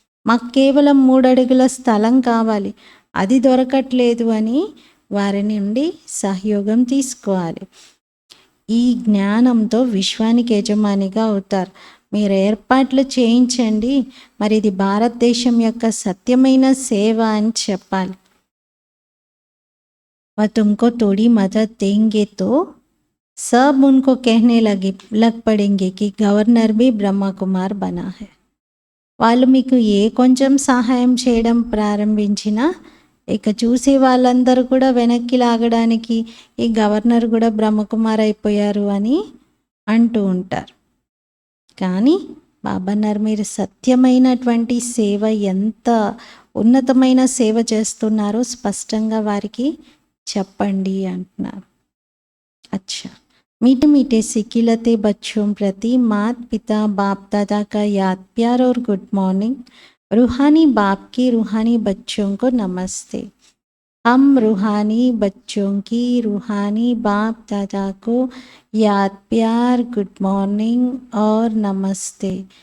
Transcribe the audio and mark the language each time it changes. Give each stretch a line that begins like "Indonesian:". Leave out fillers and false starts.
Telugu: మాకు కేవలం 3 అడుగుల స్థలం కావాలి, అది దొరకట్లేదు అని వారి నుండి సహయోగం తీసుకోవాలి. ఈ జ్ఞానంతో విశ్వానికి యజమానిగా అవుతారు. మీరు ఏర్పాట్లు చేయించండి, మరి ఇది భారతదేశం యొక్క సత్యమైన సేవ అని చెప్పాలి.
Hindi: वह तुमको थोड़ी मदद देंगे तो सब उनको कहने लग पड़ेंगे कि गवर्नर भी ब्रह्मा कुमार बना है.
Telugu: వాళ్ళు మీకు ఏ కొంచెం సహాయం చేయడం ప్రారంభించినా ఇక చూసే వాళ్ళందరూ కూడా వెనక్కి లాగడానికి ఈ గవర్నర్ కూడా బ్రహ్మకుమార్ అయిపోయారు అని అంటూ ఉంటారు. కానీ బాబాన్నారు, మీరు సత్యమైనటువంటి సేవ, ఎంత ఉన్నతమైన సేవ చేస్తున్నారో స్పష్టంగా వారికి చెప్పండి అంటున్నారు.
Hindi: అచ్చా, मीठे मीठे सिकिलते बच्चों प्रति मात पिता बाप दादा का याद प्यार और गुड मॉर्निंग. रूहानी बाप की रूहानी बच्चों को नमस्ते. हम रूहानी बच्चों की रूहानी बाप दादा को याद प्यार गुड मॉर्निंग और नमस्ते.